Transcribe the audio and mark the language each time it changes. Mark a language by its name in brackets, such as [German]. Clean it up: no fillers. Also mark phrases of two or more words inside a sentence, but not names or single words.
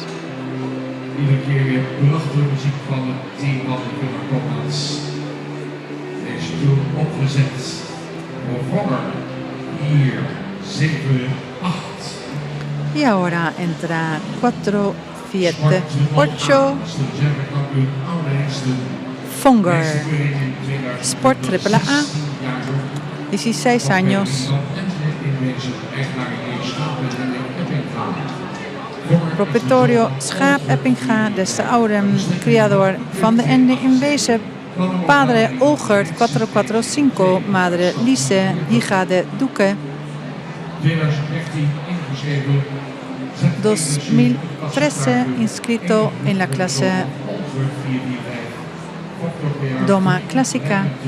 [Dutch] Iedere keer weer prachtige muziek van het team van de Gunnar Koppmans. Deze tour opgezet voor Vonner 4, 7, 8. [Spanish] Y ahora entra 4, 7, 8. Fonger. Sport AAA. 16 años. Proprietorio Schaap Eppinga de Sauren, criador van de Ende in Wezen. Padre Olgert 445, madre Lise, hija de Duque. 2013 inscrito en la clase Doma Clásica.